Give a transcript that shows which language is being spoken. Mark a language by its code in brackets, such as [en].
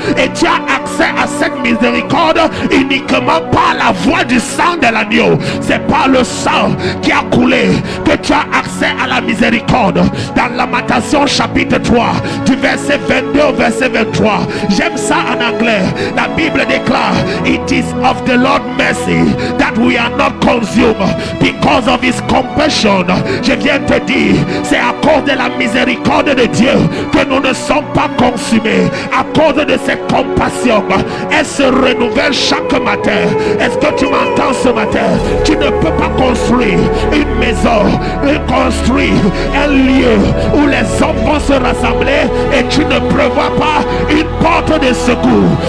[fr] Et tu as accès à cette miséricorde uniquement par la voie du sang de l'agneau. C'est par le sang qui a coulé que tu as accès à la miséricorde. Dans Lamentation chapitre 3 du verset 22 au verset 23, j'aime ça en anglais. La Bible déclare: [en] It is of the Lord's mercy that we are not consumed, because of his compassion. [fr] Je viens te dire, c'est à cause de la miséricorde de Dieu que nous ne sommes pas consumés. À cause de cette compassion, elle se renouvelle chaque matin. Est-ce que tu m'entends ce matin? Tu ne peux pas construire une maison, construire un lieu où les hommes vont se rassembler et tu ne prévois pas une porte de secours.